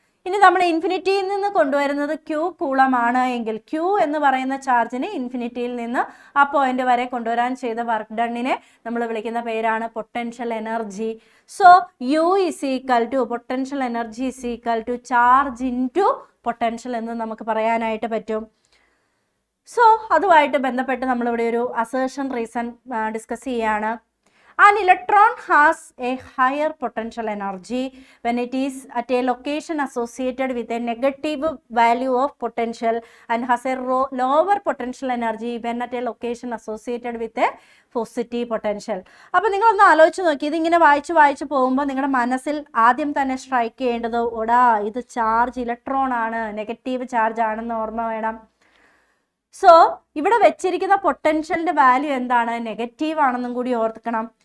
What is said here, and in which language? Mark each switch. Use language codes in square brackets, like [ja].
[ml] ഇനി നമ്മൾ ഇൻഫിനിറ്റിയിൽ നിന്ന് കൊണ്ടുവരുന്നത് Q കൂളമാണ് എങ്കിൽ, Q എന്ന് പറയുന്ന ചാർജിനെ ഇൻഫിനിറ്റിയിൽ നിന്ന് ആ പോയിന്റ് വരെ കൊണ്ടുവരാൻ ചെയ്ത വർക്ക് ഡണ്ണിനെ നമ്മൾ വിളിക്കുന്ന പേരാണ് potential energy. So U = potential energy charge into potential എന്ന് നമുക്ക് പറയാനായിട്ട് പറ്റും. സോ അതുമായിട്ട് ബന്ധപ്പെട്ട് നമ്മളിവിടെ ഒരു അസേർഷൻ റീസൺ ഡിസ്കസ് ചെയ്യാണ്. [en] An electron has a higher potential energy when it is at a location associated with a negative value of potential and has a lower potential energy when at a location associated with a positive potential. [ml] അപ്പോൾ നിങ്ങളൊന്ന് ആലോചിച്ച് നോക്കി, ഇതിങ്ങനെ വായിച്ച് പോകുമ്പോൾ നിങ്ങളുടെ മനസ്സിൽ ആദ്യം തന്നെ സ്ട്രൈക്ക് ചെയ്യേണ്ടത്, ഇത് ചാർജ് ഇലക്ട്രോൺ ആണ്, നെഗറ്റീവ് ചാർജ് ആണെന്ന് ഓർമ്മ വേണം. സോ ഇവിടെ വെച്ചിരിക്കുന്ന പൊട്ടൻഷ്യലിൻ്റെ വാല്യൂ എന്താണ്? നെഗറ്റീവ് ആണെന്നും കൂടി ഓർക്കണം.